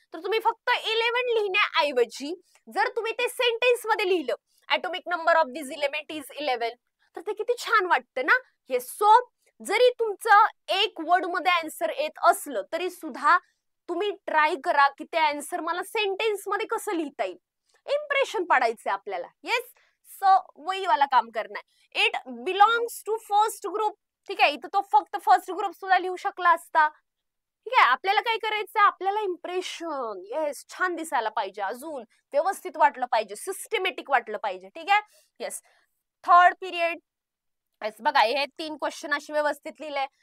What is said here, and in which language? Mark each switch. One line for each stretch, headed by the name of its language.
Marathi: तर तुम्ही फक्त 11 लिहिण्याऐवजी जर तुम्ही ते सेंटेन्स मध्ये लिहिलं,
English: atomic number of this element is 11,
Marathi: तर ते किती छान वाटतं ना. हे सो जरी तुमचं एक वर्ड मध्ये आन्सर येत असलं तरी सुद्धा तुम्ही ट्राय करा की ते आन्सर मला सेंटेन्स मध्ये कसं लिहिता येईल, इम्प्रेशन पाडायचं आपल्याला.
English: yes, so
Hindi: वही वाला काम करना है.
English: It belongs to first group.
Marathi: ठीक आहे. इथं तो फक्त फर्स्ट ग्रुप सुद्धा लिहू शकला असता. ठीक आहे. आपल्याला काय करायचं, आपल्याला इम्प्रेशन येस छान दिसायला पाहिजे, अजून व्यवस्थित वाटलं पाहिजे, सिस्टमॅटिक वाटलं पाहिजे. ठीक आहे. Yes, third period. येस, बघा, हे 3 क्वेश्चन असे व्यवस्थित लिहिले.